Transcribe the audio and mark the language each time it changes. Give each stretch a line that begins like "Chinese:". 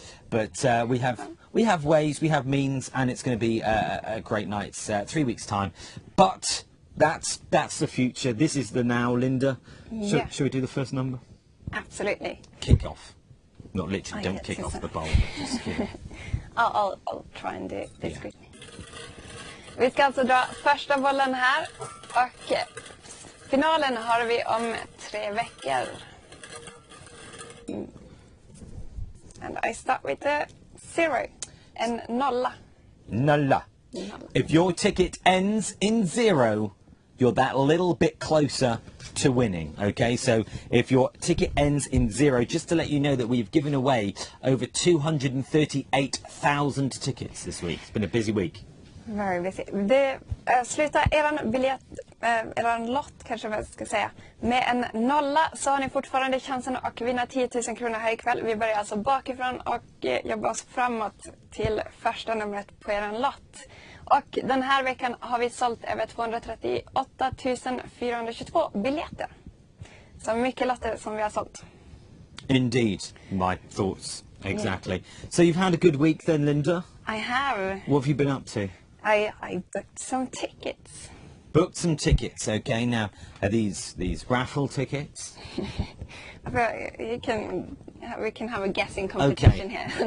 English: But we have ways, we have means, and it's going to be a great night. It's 3 weeks' time. But that's the future. This is the now, Linda. Yeah. Shall we do the first number? Absolutely. Kick off. Not literally, don't kick off the bowl. Just, I'll try and do it discreetly.
Swedish: Vi ska alltså dra första bollen här, och finalen har vi om 3 veckor.
English: And I start with a 0,
Swedish: en nolla. Nolla.
English: If your ticket ends in 0, you're that little bit closer to winning, okay? So if your ticket ends in 0, just to let you know that we've given away over 238,000 tickets this week. It's been a busy week. Very busy.
Swedish: Det slutar eran biljett, eran lott kanske jag ska säga, med en nolla, så har ni fortfarande chansen att vinna 10 000 kronor här ikväll. Vi börjar alltså bakifrån och jobbar oss framåt till första numret på eran lott. Och den här veckan har vi sålt över 238 422 biljetter. Så mycket lotter som vi har sålt.
English: Indeed, my thoughts. Exactly. Yeah. So you've had a good week then, Linda? I have. What have you been up to? I booked some tickets. Booked some tickets, okay. Now, are these raffle tickets? We can have a guessing competition here.